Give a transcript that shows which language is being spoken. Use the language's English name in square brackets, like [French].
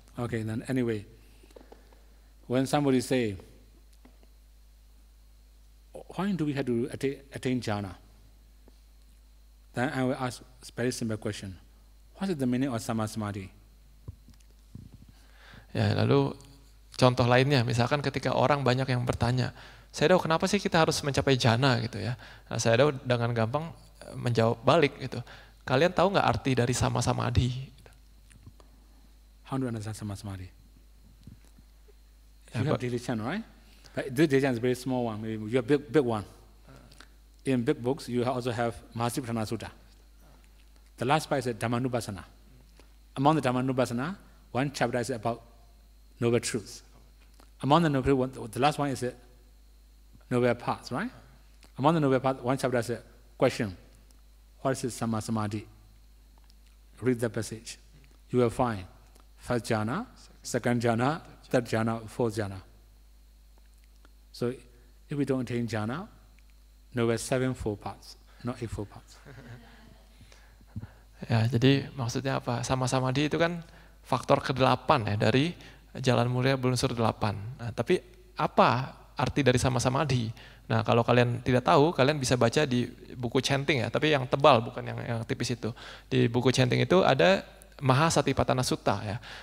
[English] Okay, then anyway, when somebody say, why do we have to attain jhana? Then I will ask a very simple question. What is the meaning of sama samadhi? [Indonesian] Ya, lalu contoh lainnya, misalkan ketika orang banyak yang bertanya, Sayadaw, kenapa sih kita harus mencapai jhana gitu ya? Nah, Sayadaw dengan gampang menjawab balik gitu. Kalian tahu nggak arti dari sama samadhi? [English] How do you understand sama samadhi? Yeah, you have daily chant, right? But this daily chant is a very small one. Maybe you have big one. In big books, you also have Mahasipatthana Sutta. The last part is Dhammanupassana. Among the Dhammanupassana, one chapter is about noble truths. Among the noble one, the last one is noble paths, right? Among the noble paths, one chapter is a question. What is sama samadhi? Read the passage. You will find first jhana, second jhana, third jhana, fourth jhana. So if we don't attain jhana, no, we have 7 four paths, not 8 four paths. [Indonesian] Ya, jadi maksudnya apa? Sama samadhi itu kan faktor ke-8 ya dari jalan mulia berunsur 8. Nah, tapi apa arti dari sama samadhi? Nah, kalau kalian tidak tahu, kalian bisa baca di buku chanting ya, tapi yang tebal bukan yang tipis itu. Di buku chanting itu ada Mahasatipatthana Sutta ya.